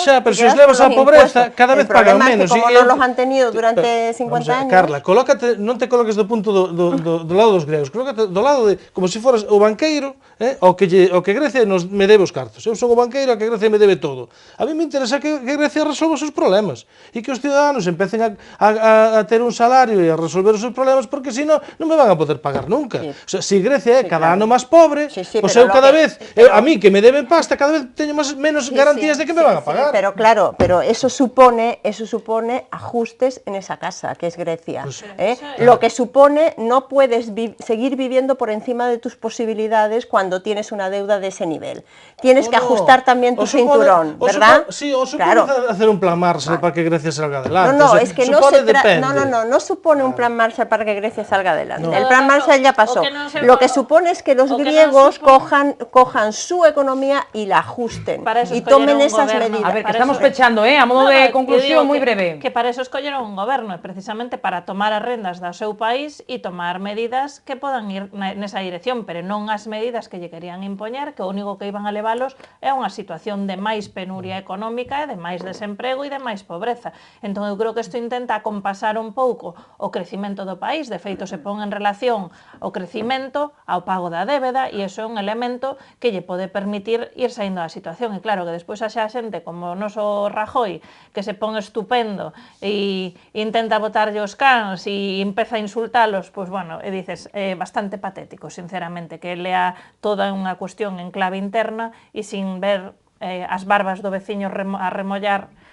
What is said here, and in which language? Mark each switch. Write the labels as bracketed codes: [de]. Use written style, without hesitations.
[gl] Xa, pero se os levas á pobreza, cada vez pagan menos. [es] Como non los han tenido durante 50 años... [gl] Carla, non te coloques do punto do lado dos gregos, colócate do lado de, como se foras o banqueiro, o que Grecia me debe os cartos. Eu son o banqueiro a que Grecia me debe todo. A mí me interesa que Grecia resolva os seus problemas e que os ciudadanos empecen a ter un salario e a resolver os seus problemas, porque senón non me van a poder pagar nunca. Se Grecia é cada ano máis pobre, pois eu cada vez, a mí que me deben pasta, cada vez teño menos garantías de que me van a pagar. [es] Pero claro, eso supone ajustes en esa casa, que es Grecia. Lo que supone no puedes seguir viviendo por encima de tus posibilidades cuando tienes una deuda de ese nivel. Tienes que ajustar también tu cinturón, ¿verdad? Sí, o supone hacer un plan Marshall para que Grecia salga adelante. No, es que no supone un plan Marshall para que Grecia salga adelante. El plan Marshall ya pasó. Lo que supone es que los griegos cojan su economía y la ajusten y tomen esas medidas. [gl] A ver, que estamos pechando, a modo de conclusión moi breve. Que para eso escolleron un goberno, precisamente para tomar as rendas do seu país e tomar medidas que podan ir nesa dirección, pero non as medidas que lle querían impoñer, que o único que iban a levalos é unha situación de máis penuria económica e de máis desemprego e de máis pobreza. Entón, eu creo que isto intenta compasar un pouco o crecimento do país, de feito se pon en relación o crecimento ao pago da débeda e iso é un elemento que lle pode permitir ir saindo da situación. E claro que despois xa xente como o noso Rajoy, que se pon estupendo e intenta botarlle os cans e empeza a insultalos, pois bueno, e dices, é bastante patético, sinceramente, que lea toda unha cuestión en clave interna e sin ver as barbas do veciño a remollar